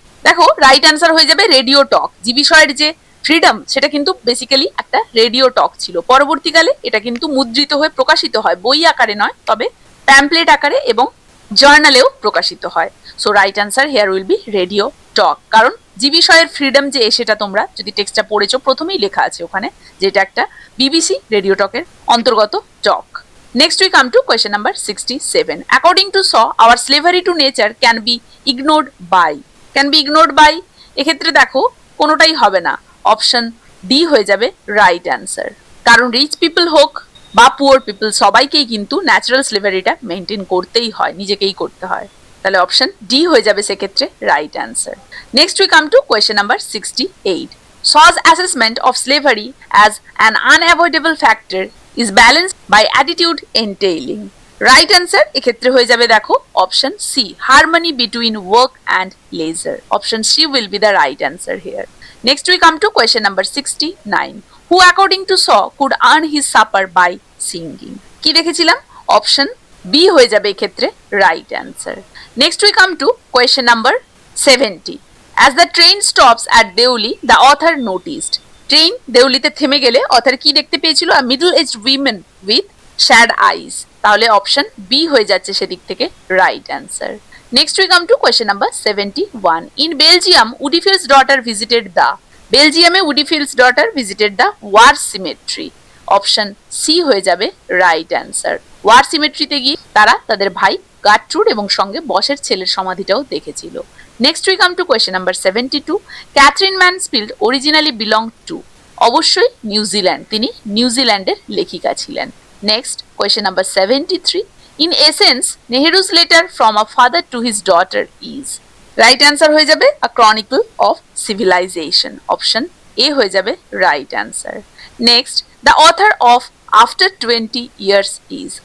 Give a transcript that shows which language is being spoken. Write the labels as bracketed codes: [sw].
[bn] দেখো right answer হয়ে যাবে রেডিও টক. জিবি শয়ের যে ফ্রিডম সেটা কিন্তু বেসিক্যালি একটা রেডিও টক ছিল, পরবর্তীকালে এটা কিন্তু মুদ্রিত হয়ে প্রকাশিত হয়, বই আকারে নয় তবে প্যাম্পলেট আকারে এবং জার্নালেও প্রকাশিত হয়. [en] so right answer here will be radio talk, [bn] কারণ জিবি শয়ের ফ্রিডম যে সেটা তোমরা যদি টেক্সটটা পড়েছো প্রথমেই লেখা আছে ওখানে যেটা একটা বিবিসি রেডিও টকের অন্তর্গত টক. [en] Next we come to question number 67. According to Shaw, our slavery to nature can be ignored by. Can be ignored by [bn] এক্ষেত্রে দেখো কোনোটাই হবে না, অপশন ডি হয়ে যাবে রাইট অ্যান্সার. কারণ রিচ পিপল হোক বা পুয়ার পিপল সবাইকেই কিন্তু ন্যাচারাল স্লেভারিটা মেনটেন করতেই হয়, নিজেকেই করতে হয়. তাহলে অপশন ডি হয়ে যাবে সেক্ষেত্রে right answer. [en] Next we come to question number 68. Shaw's assessment of slavery as an unavoidable factor is balanced by attitude entailing. [bn] Right answer এক্ষেত্রে হয়ে যাবে দেখো option C, [en] harmony between work and leisure. Option C will be the right answer here. Next we come to question number 69. Who according to Shaw could earn his supper by singing. [bn] কি দেখেছিলাম? Option B হয়ে যাবে এক্ষেত্রে right answer. [en] Next we come to question number 70. As the train stops at Deoli, the author noticed. [bn] Train দেউলিতে থেমে গেলে other কি দেখতে পেয়েছিল? [en] Middle aged women with sad eyes. [bn] তাহলে অপশন বি হয়ে যাচ্ছে সেদিক থেকে right answer. [en] Next we come to question number 71. In Belgium Woodifield's daughter visited the. বেলজিয়ামে Woodifield's daughter visited the war cemetery. [bn] Option C হয়ে যাবে রাইট অ্যান্সার. ওয়ার সিমেট্রিতে গিয়ে তারা তাদের ভাই গাট্রুড এবং সঙ্গে বসের ছেলের সমাধিটাও দেখেছিল. [en] Next we come to question number 72. Catherine Mansfield originally belonged to. [bn] অবশ্যই নিউজিল্যান্ড, তিনি নিউজিল্যান্ডের লেখিকা ছিলেন. [en] Next question number 73. In essence, Nehru's letter from a father to his daughter is. Right answer [bn] হয়ে যাবে [en] A Chronicle of Civilization. Option A [bn] হয়ে যাবে [en] right answer. Next, the author of After 20 Years is.